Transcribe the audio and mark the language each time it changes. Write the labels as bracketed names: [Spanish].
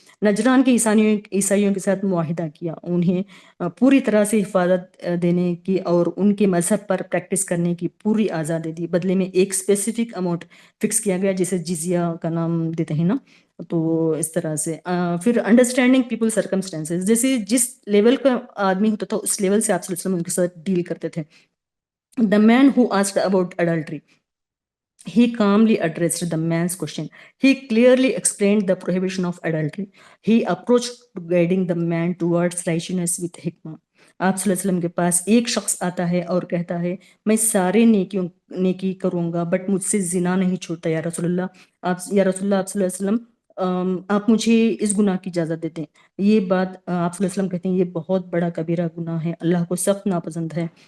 [Urdu] نجران کے عیسائیوں کے ساتھ معاہدہ کیا، انہیں پوری طرح سے حفاظت دینے کی اور ان کے مذہب پر پریکٹس کرنے کی پوری آزادی دی. بدلے میں ایک [English] specific amount fix [Urdu] کیا گیا جسے جزیہ کا نام دیتے ہیں نا. تو اس طرح سے پھر [English] understanding people circumstances, [Urdu] جیسے جس لیول کا آدمی ہوتا تھا اس لیول سے آپ صلی اللہ علیہ وسلم ان کے ساتھ ڈیل کرتے تھے. [English] The man who asked about adultery, he calmly addressed the man's question. He clearly explained the prohibition of adultery. He approached to guiding the man towards righteousness with hikmah. [Urdu] آپ صلی اللہ علیہ وسلم کے پاس ایک شخص آتا ہے اور کہتا ہے میں سارے نیکی کروں گا بٹ مجھ سے زنا نہیں چھوڑتا یا رسول اللہ. یا رسول اللہ آپ صلی اللہ علیہ وسلم آپ مجھے اس گناہ کی اجازت دیتے ہیں. یہ بات آپ صلی اللہ علیہ وسلم کہتے ہیں یہ بہت بڑا کبیرہ گناہ ہے، اللہ کو سخت ناپسند ہے.